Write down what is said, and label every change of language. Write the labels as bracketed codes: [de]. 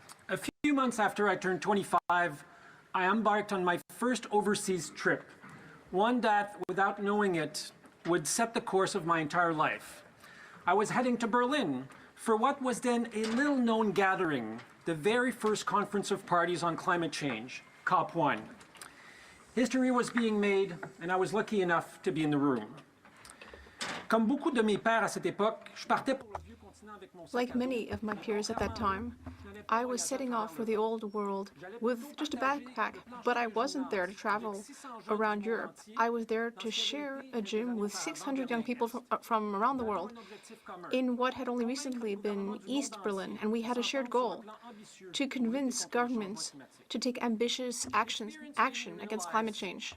[en] A few months after I turned 25, I embarked on my first overseas trip, one that, without knowing it, would set the course of my entire life. I was heading to Berlin for what was then a little-known gathering, the very first Conference of Parties on Climate Change, COP1. History was being made, and I was lucky enough to be in the room. [fr] Comme beaucoup de mes pairs à cette époque, je partais pour le vieux continent avec mon sac [en] Like [fr] à dos. [en] many of my peers at that time, I was setting off for the old world with just a backpack, but I wasn't there to travel around Europe. I was there to share a gym with 600 young people from around the world in what had only recently been East Berlin, and we had a shared goal to convince governments to take ambitious action against climate change.